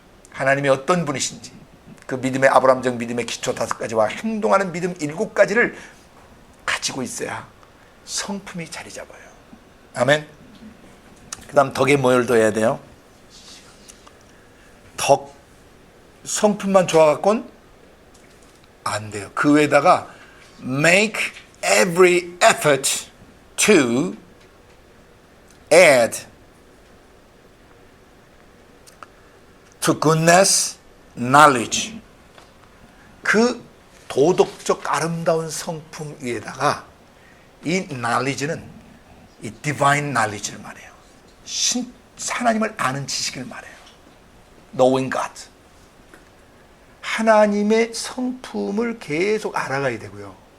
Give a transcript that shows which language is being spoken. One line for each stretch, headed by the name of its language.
Korean: 하나님이 어떤 분이신지, 그 믿음의 아브라함적 믿음의 기초 5가지와 행동하는 믿음 7가지를 가지고 있어야 성품이 자리 잡아요. 아멘. 그 다음 덕에 뭘 더해야 돼요? 덕, 성품만 좋아갖고는 안 돼요. 그 외에다가
English: make every effort to add to goodness knowledge.
Korean: 그 도덕적 아름다운 성품 위에다가 이 knowledge는 이
English: divine knowledge
Korean: 를 말해요. 하나님을 아는 지식을 말해요.
English: knowing God.
Korean: 하나님의 성품을 계속 알아가야 되고요.